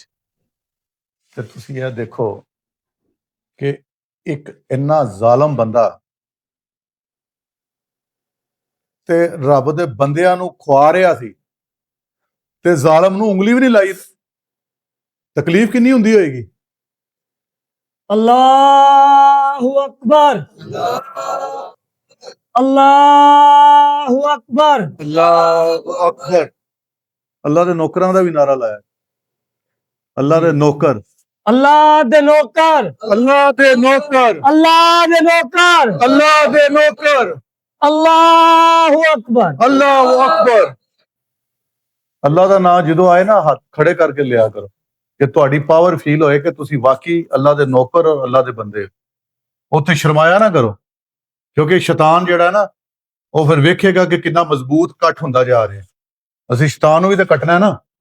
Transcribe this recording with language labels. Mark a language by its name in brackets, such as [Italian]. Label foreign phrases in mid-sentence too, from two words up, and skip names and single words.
[Punjabi] ਤੇ ਤੁਸੀਂ ਇਹ ਦੇਖੋ ਕਿ ਇੱਕ ਇੰਨਾ ਜ਼ਾਲਮ ਬੰਦਾ ਤੇ ਰੱਬ ਦੇ ਬੰਦਿਆਂ ਨੂੰ ਖਵਾ ਰਿਹਾ ਸੀ, ਤੇ ਜ਼ਾਲਮ ਨੂੰ ਉਂਗਲੀ ਵੀ ਨਹੀਂ ਲਾਈ। ਤਕਲੀਫ ਕਿੰਨੀ ਹੁੰਦੀ ਹੋਏਗੀ? [Arabic] الله أكبر، الله أكبر. الله أكبر. [Punjabi] ਅੱਲਾ ਦੇ ਨੌਕਰਾਂ ਦਾ ਵੀ ਨਾਰਾ ਲਾਇਆ, ਅੱਲਾ ਦੇ ਨੌਕਰ। ਅੱਲਾਹ ਦੇ ਨੌਕਰ, ਅੱਲਾਹ ਦੇ ਨੌਕਰ, ਅੱਲਾਹ ਦੇ ਨੌਕਰ, ਅੱਲਾਹ ਦੇ ਨੌਕਰ, [Arabic] الله أكبر. الله أكبر. [Punjabi] अल्लाह ਦਾ ਨਾਮ ਜਦੋਂ ਆਏ ਨਾ ਹੱਥ ਖੜੇ ਕਰਕੇ ਲਿਆ ਕਰੋ ਕਿ ਤੁਹਾਡੀ [English] power feel [Punjabi] ਹੋਏ ਕਿ ਤੁਸੀਂ ਵਾਕਈ ਅੱਲਾਹ ਦੇ ਨੌਕਰ ਔਰ ਅੱਲਾਹ ਦੇ ਬੰਦੇ ਹੋ। ਉੱਥੇ ਸ਼ਰਮਾਇਆ ਨਾ ਕਰੋ, ਕਿਉਂਕਿ ਸ਼ੈਤਾਨ ਜਿਹੜਾ ਨਾ ਉਹ ਫਿਰ ਵੇਖੇਗਾ ਕਿ ਕਿੰਨਾ ਮਜ਼ਬੂਤ ਕੱਟ ਹੁੰਦਾ ਜਾ ਰਿਹਾ। ਅਸੀਂ ਸ਼ੈਤਾਨ ਨੂੰ ਵੀ ਤਾਂ ਕੱਟਣਾ ਹੈ ਨਾ।